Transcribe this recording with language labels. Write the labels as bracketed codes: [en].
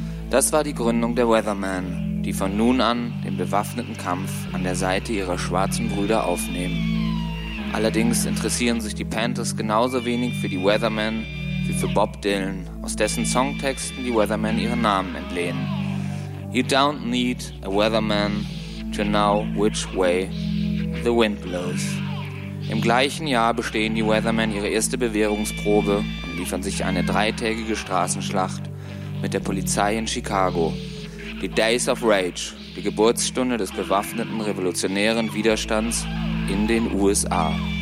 [de] Das war die Gründung der Weathermen, die von nun an den bewaffneten Kampf an der Seite ihrer schwarzen Brüder aufnehmen. Allerdings interessieren sich die Panthers genauso wenig für die Weathermen wie für Bob Dylan, aus dessen Songtexten die Weathermen ihren Namen entlehnen. [en] You don't need a weatherman to know which way the wind blows. [de] Im gleichen Jahr bestehen die Weathermen ihre erste Bewährungsprobe und liefern sich eine dreitägige Straßenschlacht mit der Polizei in Chicago. Die Days of Rage, die Geburtsstunde des bewaffneten revolutionären Widerstands in den USA.